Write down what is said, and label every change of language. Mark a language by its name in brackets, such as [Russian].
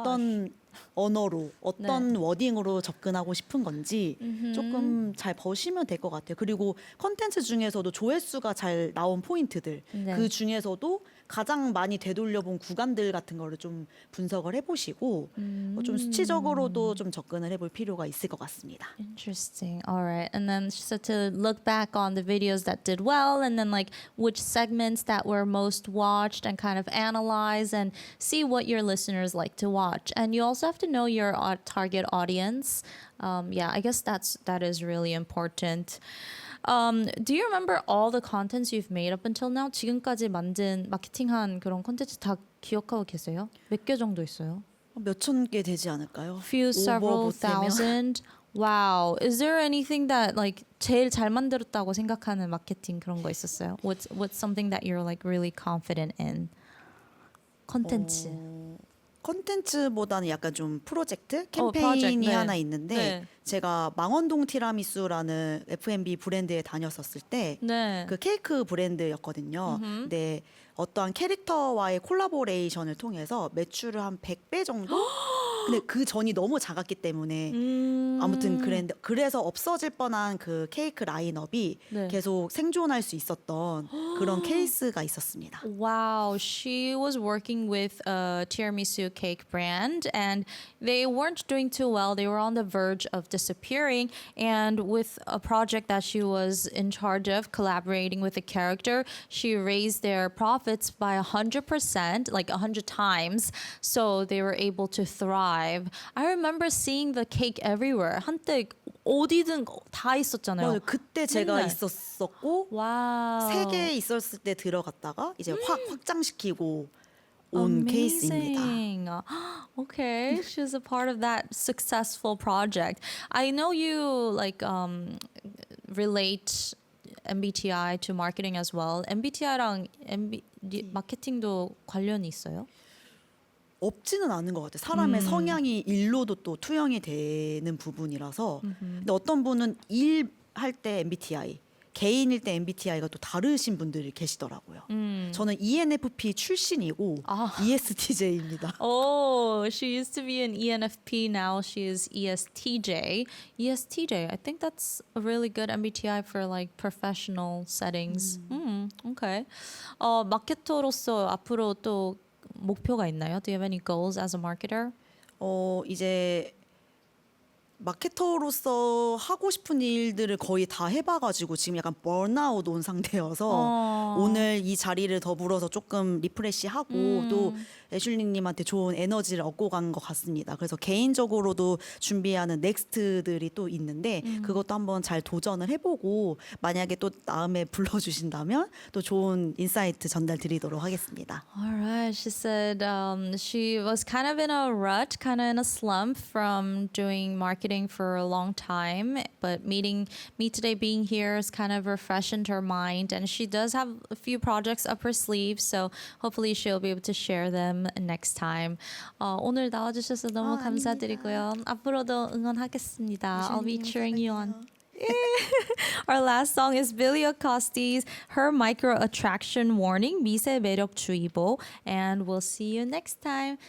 [Korean] 어떤 언어로 어떤 워딩으로 접근하고 싶은 건지 조금 잘 보시면 될 것 같아요. 그리고 컨텐츠 중에서도 조회수가 잘 나온 포인트들 네. 그 중에서도 가장 많이 되돌려본 구간들 같은 거를 좀 분석을 해보시고 좀 수치적으로도 좀 접근을 해볼 필요가 있을 것 같습니다. [English] Interesting. All right. And then she said to look back on the videos that did well and then like which segments that were most watched and kind of analyze and see what your listeners like to watch. And you also have to know your target audience. Yeah, I guess that is really important. Do you remember all the contents you've made up until now? [Korean] 지금까지 만든 마케팅한 그런 콘텐츠 다 기억하고 계세요? 몇 개 정도 있어요? 몇천 개 되지 않을까요? [English] Few, several [Korean] 오버 보태면. [English] thousand. Wow. Is there anything that like [Korean] 제일 잘 만들었다고 생각하는 마케팅 그런 거 있었어요? [English] What's something that you're like really confident in? [Korean] 콘텐츠. 콘텐츠보다는 약간 좀 프로젝트 캠페인이 프로젝트, 네. 하나 있는데 네. 제가 망원동 티라미수라는 F&B 브랜드에 다녔었을 때 네. 그 케이크 브랜드였거든요. 근데 어떠한 캐릭터와의 콜라보레이션을 통해서 매출을 한 100배 정도? 근데 그 전이 너무 작았기 때문에 아무튼 그래서 없어질 뻔한 그 케이크 라인업이 네. 계속 생존할 수 있었던 그런 케이스가 있었습니다. [English] Wow, she was working with a tiramisu cake brand and they weren't doing too well. They were on the verge of disappearing. And with a project that she was in charge of, collaborating with a character, she raised their profits by 100%, like 100 times. So they were able to thrive. I remember seeing the cake everywhere. [Korean] 한때 어디든 다 있었잖아요. 맞아요. 그때 제가 맨날. 있었었고 와우. 3개 있었을 때 들어갔다가 이제 확장시키고 온 케이스입니다. [English] Amazing. Okay, she was a part of that successful project. I know you like relate MBTI to marketing as well. [Korean] MBTI랑 마케팅도 관련이 있어요? 없지는 않은 것 같아요. 사람의 성향이 일로도 또 투영이 되는 부분이라서. 근데 어떤 분은 일 할 때 MBTI, 개인일 때 MBTI가 또 다르신 분들이 계시더라고요. 저는 ENFP 출신이고 ESTJ입니다. [English] Oh, she used to be an ENFP. Now she is ESTJ. ESTJ. I think that's a really good MBTI for like professional settings. Okay. [Korean] 마케터로서 앞으로 또 목표가 있나요? [English] Do you have any goals as a marketer? [Korean] 이제 마케터로서 하고 싶은 일들을 거의 다 해봐가지고 지금 약간 번아웃 온 상태여서 오늘 이 자리를 더불어서 조금 리프레시하고 또 애슐리님한테 좋은 에너지를 얻고 간 것 같습니다. 그래서 개인적으로도 준비하는 넥스트들이 또 있는데 그것도 한번 잘 도전을 해보고 만약에 또 다음에 불러주신다면 또 좋은 인사이트 전달 드리도록 하겠습니다. [English] Alright, she said she was kind of in a rut, kind of in a slump from doing marketing for a long time, but meeting me today, being here, has kind of refreshed her mind, and she does have a few projects up her sleeve, so hopefully she'll be able to share them next time. [Korean] 오늘 나와주셔서 너무 감사드리고요. 앞으로도 응원하겠습니다. [English] I'll be cheering you on. Our last song is Billy Acosti's Her Micro Attraction Warning, [Korean] 미세 매력 주의보, [English] and we'll see you next time.